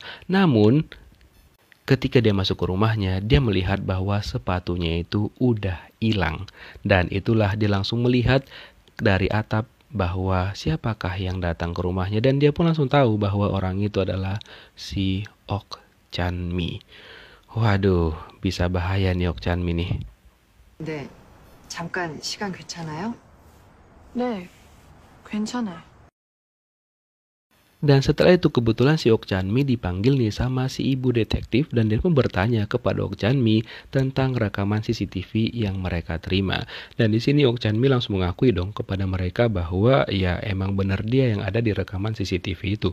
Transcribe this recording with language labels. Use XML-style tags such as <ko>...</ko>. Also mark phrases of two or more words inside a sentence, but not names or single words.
<id>Namun, ketika dia masuk ke rumahnya, dia melihat bahwa sepatunya itu udah hilang. Dan itulah dia langsung melihat dari atap bahwa siapakah yang datang ke rumahnya. Dan dia pun langsung tahu bahwa orang itu adalah si Ok Chan-mi. Waduh, bisa bahaya nih Ok Chan-mi nih.</id> <ko>네, 잠깐 시간 괜찮아요? 네, 괜찮아요.</ko> <id>Dan setelah itu kebetulan si Ok Chan-mi dipanggil nih sama si ibu detektif dan dia pun bertanya kepada Ok Chan-mi tentang rekaman CCTV yang mereka terima. Dan di sini Ok Chan-mi langsung mengakui dong kepada mereka bahwa ya emang benar dia yang ada di rekaman CCTV itu.</id>